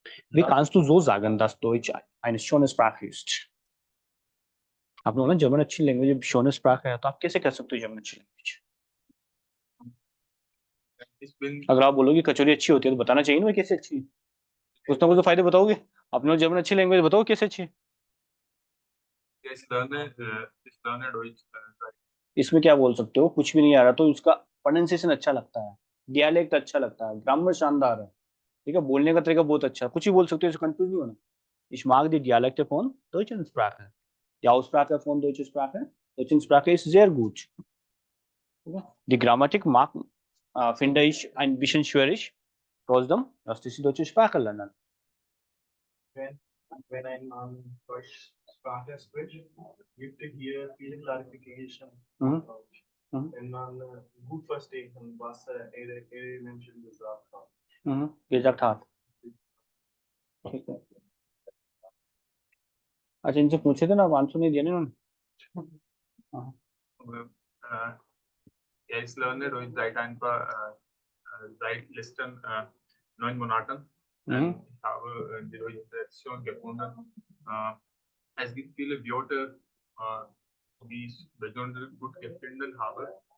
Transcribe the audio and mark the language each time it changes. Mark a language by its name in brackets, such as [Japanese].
[German] Wie kannst du so sagen, dass Deutsch eine schöne Sprache ist? [Hindi] आप लोग ना German अच्छी लैंग्वेज, [German] शोने स्प्राक [Hindi] है, तो आप कैसे कह सकते हो जर्मन अच्छी लैंग्वेज? अगर आप बोलोगे कचौरी अच्छी होती है तो बताना चाहिए ना भाई कैसे अच्छी है। कुछ ना कुछ तो फायदे बताओगे। अपने लोग जर्मन अच्छी लैंग्वेज बताओ कैसे अच्छी है। इसमें क्या बोल सकते हो? कुछ भी नहीं आ रहा तो उसका प्रोनाउंसिएशन अच्छा लगता है, डियालेक्ट अच्छा लगता है, ग्रामर शानदार है, ठीक है, बोलने का तरीका बहुत अच्छा है, कुछ ही बोल सकते हो, इससे कंफ्यूज नहीं होना। [German] Ich mag die Dialekte von deutschen Sprache. Die Aussprache von deutschen Sprache ist sehr gut. Die Grammatik finde ich ein bisschen schwierig. Trotzdem, lasst die deutsche Sprache lernen. When ein Mann Deutsch Sprache spricht, gibt hier viele Clarification. Wenn man gut verstehen kann, was Menschen gesagt haben. gesagt hat. [Hindi] ठीक है। अच्छा, इनसे पूछे थे ना, answer नहीं दिया ना इन्होंने। [German] Ich lerne Deutsch seit letzten 9 Monaten. Ich habe die deutsche Version gefunden. Es gibt viele Wörter, die ich besonders gut gefunden habe.